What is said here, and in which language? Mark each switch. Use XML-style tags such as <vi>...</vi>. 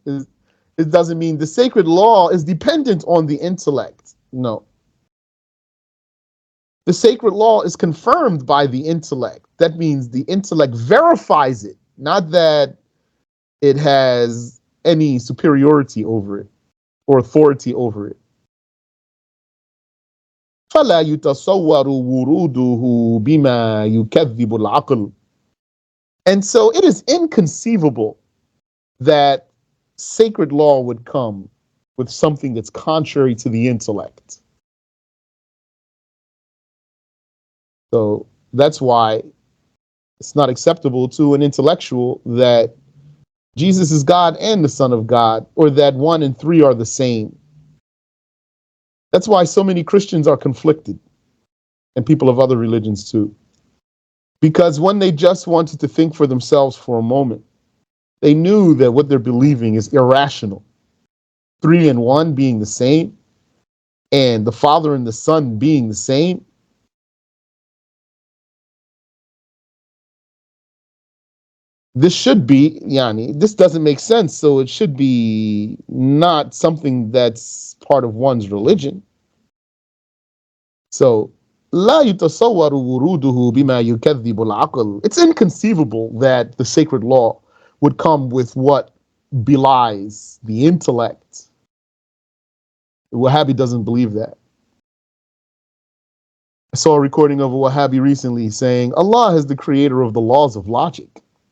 <en>It doesn't mean the sacred law is dependent on the intellect. No. The sacred law is confirmed by the intellect. That means the intellect verifies it, not that it has any superiority over it or authority over it.</en> <ar>فلا يتصور وروده بما يكذب العقل.</ar> <en>And so it is inconceivable that sacred law would come with something that's contrary to the intellect. So that's why it's not acceptable to an intellectual that Jesus is God and the Son of God, or that 1 and 3 are the same. That's why so many Christians are conflicted, and people of other religions too. Because when they just wanted to think for themselves for a moment, they knew that what they're believing is irrational. 3 and 1 being the same, and the Father and the Son being the same. This should be, this doesn't make sense, so it should be not something that's part of one's religion. So,</en> <ar>لا يتصور وروده بما يكذب العقل.</ar> <en>It's inconceivable that the sacred law would come with what belies the intellect. Wahhabi doesn't believe that. I saw a recording of a Wahhabi recently saying, Allah is the creator of the laws of logic.</en>